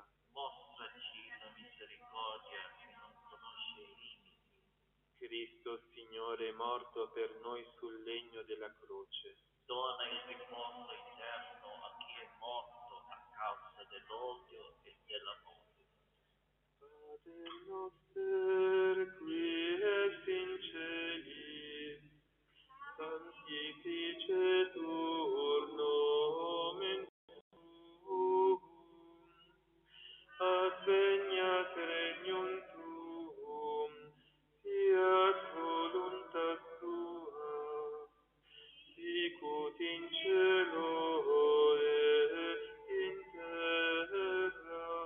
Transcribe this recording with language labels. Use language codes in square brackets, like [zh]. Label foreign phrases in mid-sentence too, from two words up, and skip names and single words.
[it] Mostraci la misericordia che non conosce i limiti. Cristo, Signore, morto per noi sul legno della croce. Dona il riposo eterno a chi è morto a causa dell'odio e dell'amore. [la] Pater noster, qui es in celi, sanctificetur nomen tuum, adveniat regnum tuum, fiat voluntas tua, sicut in cielo et in terra.